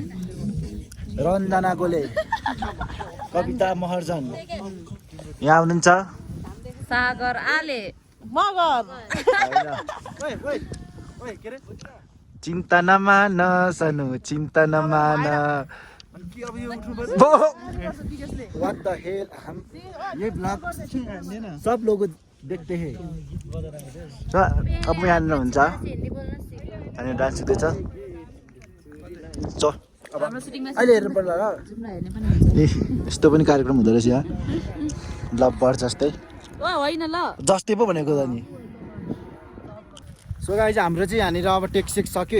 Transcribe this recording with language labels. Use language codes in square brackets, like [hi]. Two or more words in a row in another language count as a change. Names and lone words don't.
[ne] रञ्जना गोले कविता महर्जन यहाँ हुनुहुन्छ सागर आले मगर चिन्ता नमान सनु चिन्ता नमान [en] What the hell [hi] हम ये ब्लॉग सब लोग देखते हैं [ne] अब यहाँनिर हुन्छ अनि डान्स हुँदैछ चल अहिले हेर्नु पर्ला र ए यस्तो पनि कार्यक्रम हुँदो रहेछ यहाँ [en] love bird [ne] जस्तै होइन ल जस्तै पो भनेको त नि [en] so guys [ne] हाम्रो चाहिँ यहाँनिर अब टेक्सेक सक्यो